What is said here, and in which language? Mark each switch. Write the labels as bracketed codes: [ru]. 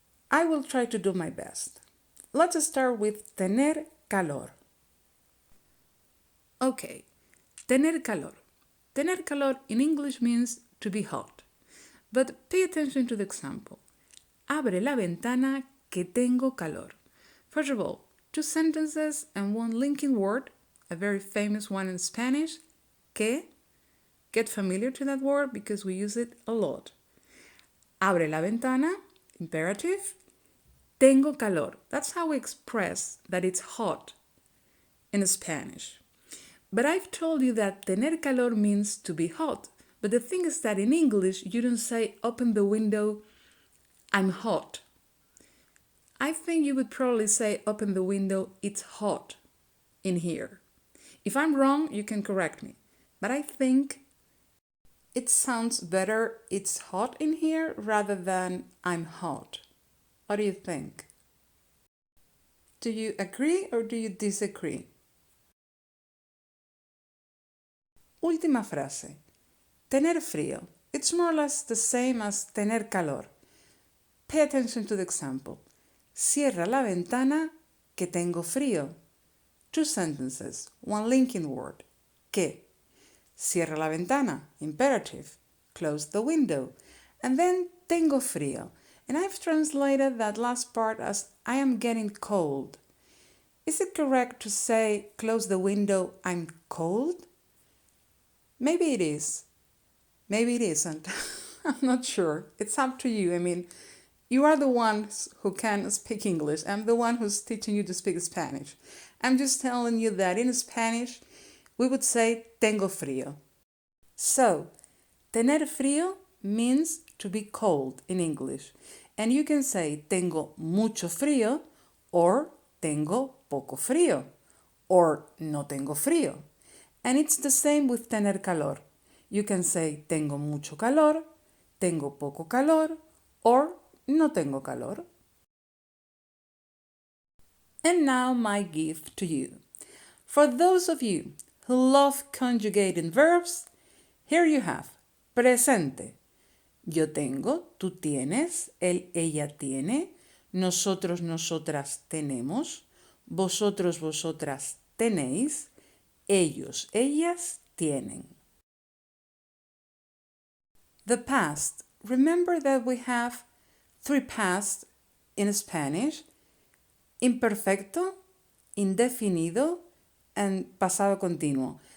[en] I will try to do my best. Let's start with [es] tener calor. [en] Okay, [es] tener calor. Tener calor [en] in English means to be hot. But pay attention to the example. [es] Abre la ventana que tengo calor. [en] First of all, two sentences and one linking word, a very famous one in Spanish, que. Get familiar to that word because we use it a lot. [es] Abre la ventana, [en] imperative. [es] Tengo calor. [en] That's how we express that it's hot in Spanish. But I've told you that tener calor means to be hot. But the thing is that in English, you don't say open the window, I'm hot. I think you would probably say open the window, it's hot in here. If I'm wrong, you can correct me. But I think it sounds better, it's hot in here, rather than I'm hot. What do you think? Do you agree or do you disagree? [es] Última frase. Tener frío. [en] It's more or less the same as [es] tener calor. [en] Pay attention to the example. [es] Cierra la ventana que tengo frío. [en] Two sentences, one linking word. Que. [es] Cierra la ventana, [en] imperative. Close the window. And then [es] tengo frío. [en] And I've translated that last part as I am getting cold. Is it correct to say close the window, I'm cold? Maybe it is. Maybe it isn't. I'm not sure. It's up to you. I mean, you are the ones who can speak English. I'm the one who's teaching you to speak Spanish. I'm just telling you that in Spanish, we would say [es] tengo frío. [en] So, [es] tener frío [en] means to be cold in English. And you can say [es] tengo mucho frío [en] or [es] tengo poco frío [en] or [es] no tengo frío. [en] And it's the same with [es] tener calor. [en] You can say [es] tengo mucho calor, tengo poco calor, [en] or [es] no tengo calor. [en] And now my gift to you. For those of you who love conjugating verbs, here you have presente. [es] Yo tengo, tú tienes, él, ella tiene, nosotros, nosotras tenemos, vosotros, vosotras tenéis, ellos, ellas tienen. [en] The past. Remember that we have three past in Spanish: imperfecto, indefinido, and pasado continuo.